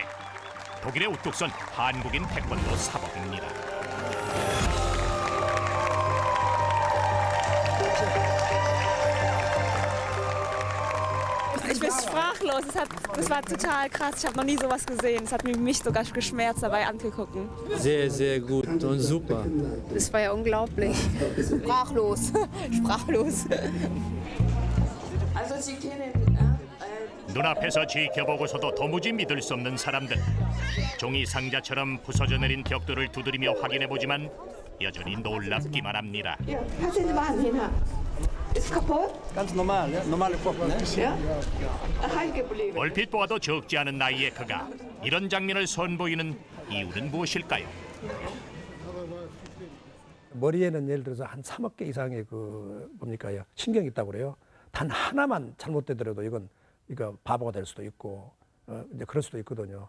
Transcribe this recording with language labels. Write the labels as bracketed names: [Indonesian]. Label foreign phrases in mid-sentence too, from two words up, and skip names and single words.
[Korean] 독일에 우뚝 선 한국인 태권도 사범입니다. [German] Ich bin sprachlos. Das war total krass. Ich habe noch nie sowas gesehen. Es hat mich sogar geschmerzt dabei anzugucken. Sehr, sehr gut und super. Das war ja unglaublich. Sprachlos. Sprachlos. Also Sie kennen [Korean] 눈앞에서 지켜보고서도 도무지 믿을 수 없는 사람들. 종이 상자처럼 부서져 내린 벽돌을 두드리며 확인해보지만 여전히 놀랍기만 합니다. [German] Ja, passen Sie mal an, Hina. Ist kaputt? Ganz normal, ja? Normale Pop, ne? Ja. Heil geblieben. [Korean] 얼핏 보아도 적지 않은 나이의 그가 이런 장면을 선보이는 이유는 무엇일까요? 머리에는 예를 들어서 한 3억 개 이상의 뭡니까요? 신경이 있다고 그래요. 단 하나만 잘못되더라도 이건 바보가 될 수도 있고 이제 그럴 수도 있거든요.